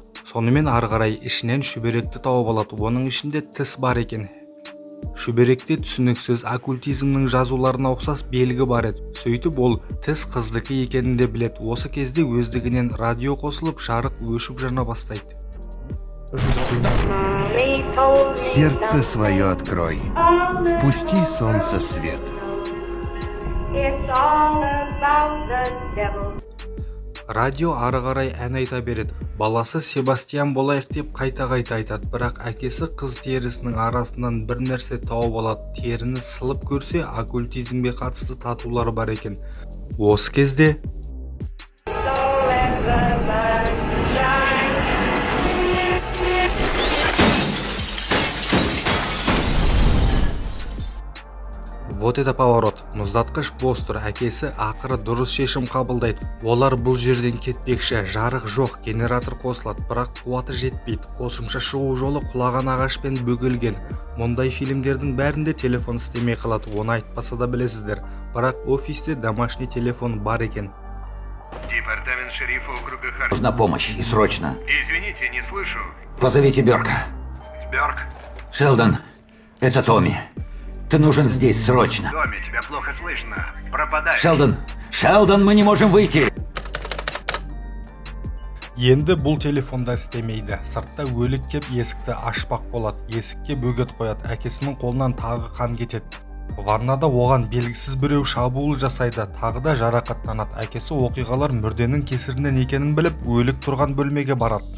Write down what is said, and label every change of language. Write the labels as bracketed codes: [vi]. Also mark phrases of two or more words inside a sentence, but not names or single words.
[kk] Сонымен ары қарай ішінен шүберекті тауып алады. Оның ішінде тіс бар екен. Шүберекте түсініксіз оккультизмнің жазуларына ұқсас белгі бар еді. Сөйтіп ол тіс қыздыкі екенін де біледі. Осы кезде өздігінен радио қосылып, жарық өшіп жана бастайды. [ru] Сердце свое открой, впусти солнце свет. [kk] Радио ары қарай ән айта береді. Баласы Себастьян болайық деп қайта-қайта айтады, бірақ әкесі қыз терісінің арасынан бір нәрсе тауып алады. Теріні сылып көрсе, оккультизмге қатысты татулар бар екен. Осы кезде [ru] Вот это поворот. [kk] Мұздатқыш бос тұр. Әкесі ақыры дұрыс шешім қабылдайды. Олар бұл жерден кетпекші. Жарық жоқ, генератор қосылады, бірақ қуаты жетпейді. Қосымша шығу жолы құлаған ағашпен бөгелген. Мұндай фильмдердің бәрінде телефон істемей қалады. Оны айтпаса да білесіздер. Бірақ офисте [ru] домашний телефон [kk] бар екен. [ru] Департамент шерифа округа Харт. Нужна помощь, и срочно. Извините, не слышу. Позовите Бёрка. Бёрк? Шелдон, это Томми. Ты нужен здесь срочно. Томми, тебя плохо слышно. Пропадай. Шелдон, мы не можем выйти. [kk] Енді бұл телефонда істемейді. Сыртта өлік кеп есікті ашпақ болады. Есікке бөгет қояды. Әкесінің қолынан тағы қан кетеді. Ваннада оған белгісіз біреу шабуыл жасайды. Тағы да жарақаттанады. Әкесі оқиғалар мүрденің кесірінен екенін біліп, өлік тұрған бөлмеге барады.